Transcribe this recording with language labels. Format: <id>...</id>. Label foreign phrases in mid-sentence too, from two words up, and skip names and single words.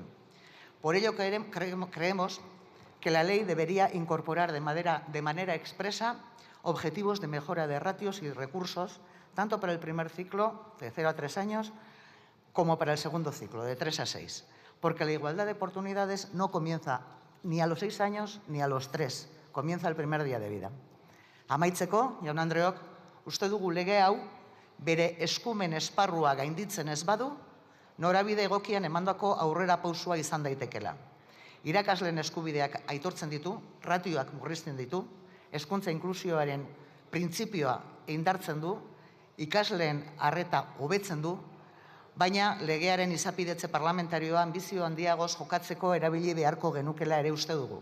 <es>Por ello creemos que la ley debería incorporar de manera expresa objetivos de mejora de ratios y recursos, tanto para el primer ciclo, de 0 a 3 años, como para el segundo ciclo, de 3 a 6. Porque la igualdad de oportunidades no comienza ni a los 6 años ni a los 3, comienza el primer día de vida.</es> <eu>Amaitzeko, jaun Andreok, uste dugu lege hau bere eskumen esparrua gainditzen ez badu, norabide egokian emandako aurrera pausua izan daitekela. Irakasleen eskubideak aitortzen ditu, ratioak murrizten ditu, hezkuntza inklusioaren printzipioa indartzen du, ikasleen arreta hobetzen du, baina legearen izapidetze parlamentarioa anbizio handiagoz jokatzeko erabili beharko genukela ere uste dugu.</eu>